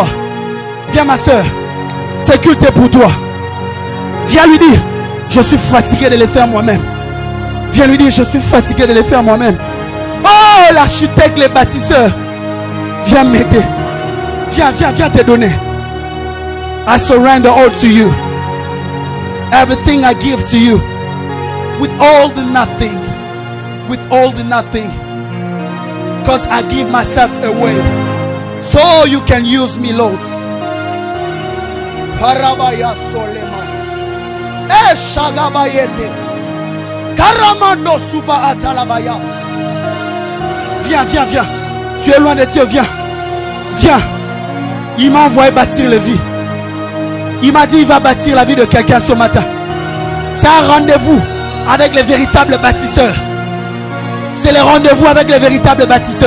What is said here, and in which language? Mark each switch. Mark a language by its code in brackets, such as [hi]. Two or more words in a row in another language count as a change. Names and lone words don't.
[fr] Viens ma soeur. C'est culte pour toi. Viens lui dire, je suis fatigué de le faire moi-même. Viens lui dire, je suis fatigué de le faire moi-même. Oh, l'architecte, les bâtisseurs. Viens m'aider. Viens, viens, viens te donner. [en] I surrender all to you. Everything I give to you. With all the nothing. With all the nothing. Because I give myself away. So you can use me, Lord. Parabaya solema. Shagabayete. Karamando suva atalabaya. [fr] Viens, viens, viens. Tu es loin de Dieu, viens. Viens. Il m'a envoyé bâtir la vie. Il m'a dit il va bâtir la vie de quelqu'un ce matin. C'est un rendez-vous avec les véritables bâtisseurs. C'est le rendez-vous avec les véritables bâtisseurs.